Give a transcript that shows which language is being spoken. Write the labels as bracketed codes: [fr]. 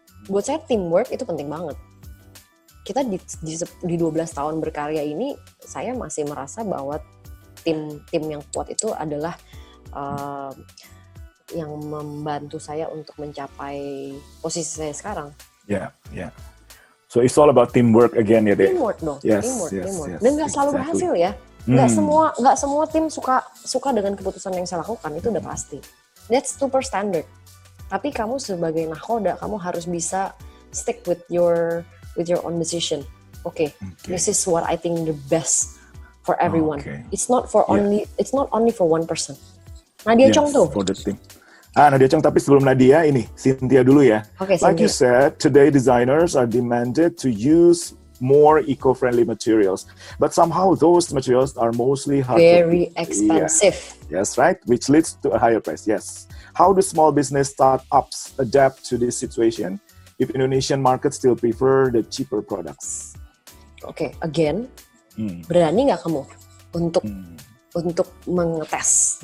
[id] Buat saya teamwork itu penting banget. Kita di 12 tahun berkarya ini, saya masih merasa bahwa tim yang kuat itu adalah yang membantu saya untuk mencapai posisi saya sekarang. [en] Yeah. So it's all about teamwork again ya, Dek. [id] Teamwork dong. [en] Yes. [id] Dan nggak selalu berhasil ya. Nggak semua tim suka dengan keputusan yang saya lakukan, itu udah pasti. [en] That's super standard. [id] Tapi kamu sebagai nakoda, kamu harus bisa [en] stick with your own decision. Okay. This is what I think the best for everyone. It's not only for one person. [id] Nadia Chong tuh. [en] For the team. [id] Nadia Chong, tapi sebelum Nadia ini, Cynthia dulu ya. [en] Okay, like you said, today designers are demanded to use more eco-friendly materials, but somehow those materials are mostly very expensive. Yeah. Yes, right, which leads to a higher price. Yes. How do small business startups adapt to this situation if Indonesian market still prefer the cheaper products? [id] Okay, again, berani nggak kamu untuk mengetes?